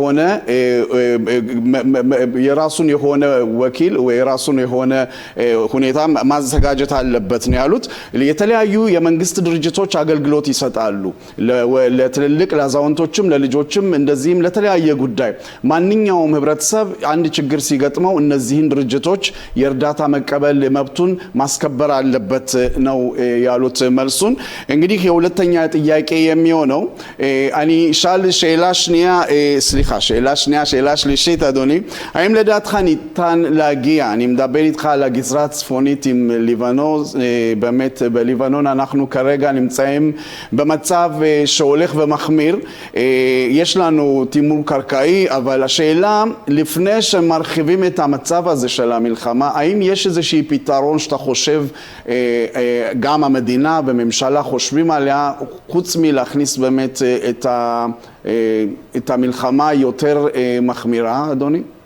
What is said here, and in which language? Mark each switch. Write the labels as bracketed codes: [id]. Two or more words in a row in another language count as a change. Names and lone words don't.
[am] የሆነ ወኪል ወይ የራሱን የሆነ ሁኔታ ማዘጋጀት አለበት ነው ያሉት። የተለያዩ የመንግስት ድርጅቶች አገልግሎት ይሰጣሉ ለትልልቅ ለአዛውንቶችም ለልጆችም እንደዚህም ለተለያየ ጉዳይ ማንኛውም ህብረተሰብ አንድ ችግር ሲገጥመው እነዚህን ድርጅቶች የእርዳታ መቀበል መብቱን ማስከበር አለበት ነው ያሉት መልሱን። እንግዲህ የሁለተኛ ጥያቄ የሚሆነው [he] אני אשאל שאלה שלישית אדוני, האם לדעתך ניתן להגיע, אני מדבר איתך על הגזרה הצפונית עם ליבנון, באמת בליבנון אנחנו כרגע נמצאים במצב שהולך ומחמיר, יש לנו תימור קרקעי, אבל השאלה לפני שמרחיבים את המצב הזה של המלחמה, האם יש איזושהי פתרון שאתה חושב גם המדינה וממשלה חושבים עליה, חוץ מלהכניס באמת את המלחמה יותר מחמירה, אדוני?